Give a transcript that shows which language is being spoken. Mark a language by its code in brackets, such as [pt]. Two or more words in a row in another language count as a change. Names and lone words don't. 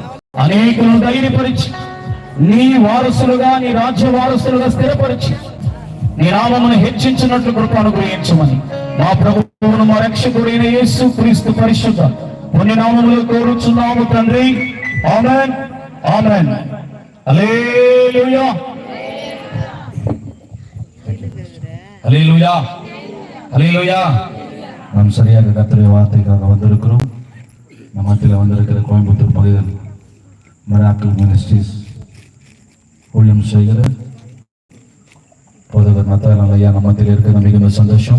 [te] అనేకులను ధైర్యపరిచి నీ వారసులుగా, నీ రాజ్య వారసులుగా స్థిరపరిచి నీ నామమును హెచ్చించినట్లు కృప అనుగ్రహించమని మా ప్రభువును మా రక్షకుడైన యేసు క్రీస్తు పరిశుద్ధ పుణ్య నామములో కోరుచున్నాము తండ్రి. ఆమేన్, ఆమేన్. హల్లెలూయా, [ta] ஹல்லேலூயா, ஹல்லேலூயா. நாம் சரியாக கர்த்தருடைய வார்த்தைக்காக வந்திருக்கிறோம். நம்ம மத்தியில் வந்திருக்கிற கோயம்புத்தூர் பகுதியில் மிராக்கிள் மினிஸ்ட்ரீஸ் ஊழியம் செய்கிற போதகர் நத்தாயல் ஐயா நம்ம மத்தியில் இருக்கிற மிகுந்த சந்தோஷம்.